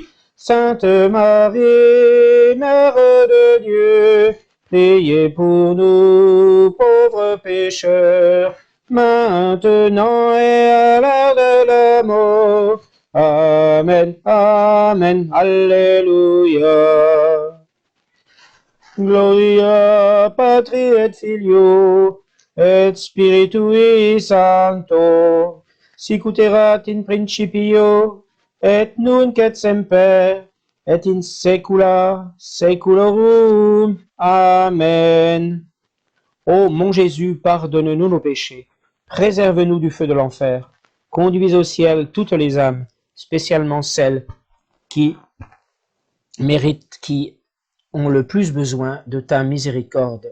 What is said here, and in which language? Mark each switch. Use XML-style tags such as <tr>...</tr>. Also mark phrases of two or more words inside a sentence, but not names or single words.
<fr>Sainte Marie, Mère de Dieu, priez pour nous, pauvres pécheurs, maintenant et à l'heure de la mort. Amen, Amen, Alléluia.</fr> <la>Gloria Patri et Filio, et Spiritui Sancto, sic erat in principio, et nunc et semper, et in saecula saeculorum. Amen.</la> <fr>Ô mon Jésus, pardonne-nous nos péchés, préserve-nous du feu de l'enfer, conduis au ciel toutes les âmes, spécialement celles qui méritent, qui ont le plus besoin de ta miséricorde.</fr>